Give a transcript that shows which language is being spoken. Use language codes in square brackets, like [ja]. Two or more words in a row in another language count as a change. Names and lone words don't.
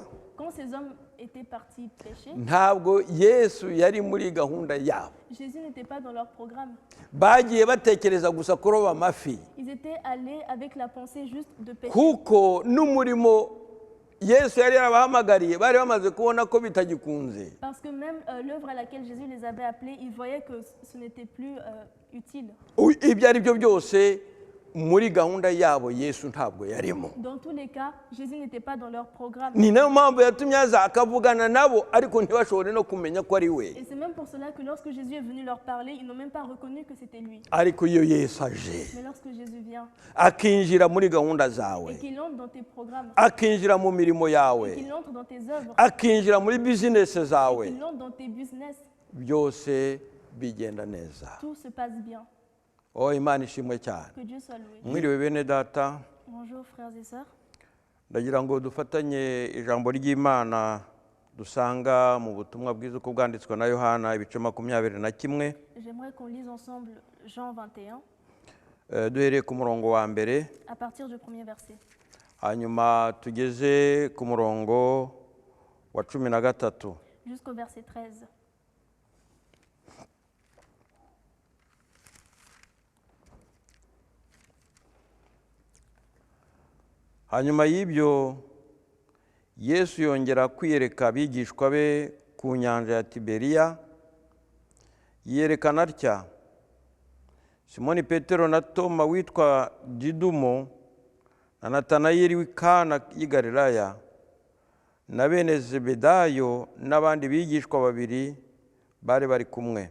[fr] Quand ces hommes étaient partis pêcher, [rw] ntabwo Yesu yari muri gahunda yabo. [fr] Jésus n'était pas dans leur programme. [rw] Bagiye batekereza gusa kuroba amafi [fr] Ils étaient allés avec la pensée juste de pêcher. [rw] kuko n'umurimo Yesu yari yarabahamagariye bari bamaze kubona ko bitagikunze. [fr] Parce que même l'œuvre à laquelle Jésus les avait appelés, ils voyaient que ce n'était plus utile. [rw] Ibyo ari byo byose muri gahunda yabo Yesu ntabwo yarimo. [fr] Dans tous les cas, Jésus n'était pas dans leur programme. [rw] Ni nayo mpamvu yatumye aza akavugana nabo ariko ntibashobore no kumenya ko ari we. [fr] Et c'est même pour cela que lorsque Jésus est venu leur parler, ils n'ont même pas reconnu que c'était lui. [rw] Ariko iyo Yesu aje [fr] Mais lorsque Jésus vient [rw] akinjira muri gahunda zawe, [fr] et qu'il entre dans tes programmes, [rw] akinjira mu mirimo yawe, [fr] qu'il entre dans tes œuvres, [rw] akinjira muri bizinesi zawe, [fr] qu'il entre dans tes business, [rw] byose bigenda neza. [fr] tout se passe bien. [rw] Oh, Imana ishimwe cyane. [fr] Que Dieu soit loué. [rw] Mwiriwe bene data, [fr] Bonjour frères et sœurs. [rw] ndagira ngo dufatanye ijambo ry'Imana dusanga mu butumwa bwiza uko bwanditswe na Yohana ibice 21. [fr] J'aimerais qu'on lise ensemble Jean 21, [rw] Duhereye ku murongo wa mbere [fr] à partir du premier verset, [rw] hanyuma tugeze ku murongo wa 13. [fr] jusqu'au verset 13. [rw] Hanyuma y'ibyo Yesu yongera kwiyereka abigishwa be ku nyanja ya Tiberiya, yiyerekana atya: Simoni Petero na Toma witwa Didumo na Natanayeli w'i Kana y'i Galilaya na bene Zebedayo n'abandi bigishwa babiri bari bari kumwe.